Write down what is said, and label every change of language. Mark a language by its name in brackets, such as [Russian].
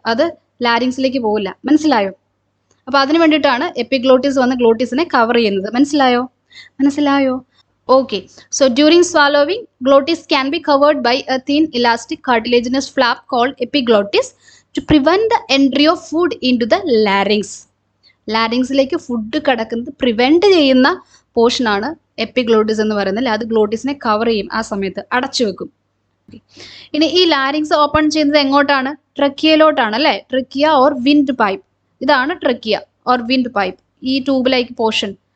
[Malayalam] അത് ലാരിങ്സിലേക്ക് പോകില്ല. മനസ്സിലായോ? അപ്പോൾ അതിന് വേണ്ടിയിട്ടാണ് എപ്പിഗ്ലോട്ടിസ് വന്ന് ഗ്ലോട്ടിസിനെ കവർ ചെയ്യുന്നത്. മനസ്സിലായോ? [English] Okay, so during swallowing, glottis can be covered by a thin elastic cartilaginous flap called epiglottis to prevent the entry of food into the larynx. [Malayalam] ലാരിങ്സിലേക്ക് food കടക്കുന്നത് പ്രിവെന്റ് ചെയ്യുന്ന പോർഷനാണ് എപ്പിഗ്ലോട്ടിസ് എന്ന് പറയുന്നത്. അത് ഗ്ലോട്ടിസിനെ കവർ ചെയ്യും, ആ സമയത്ത് അടച്ചു വെക്കും. ഇനി ഈ ലാരിങ്സ് ഓപ്പൺ ചെയ്യുന്നത് എങ്ങോട്ടാണ്? ട്രക്കിയയിലോട്ടാണ് അല്ലേ? Trachea or wind pipe. ഇതാണ് ട്രക്കിയ ഓർ വിൻഡ് പൈപ്പ്, ഈ ട്യൂബ് ലൈക്ക് പോർഷൻ.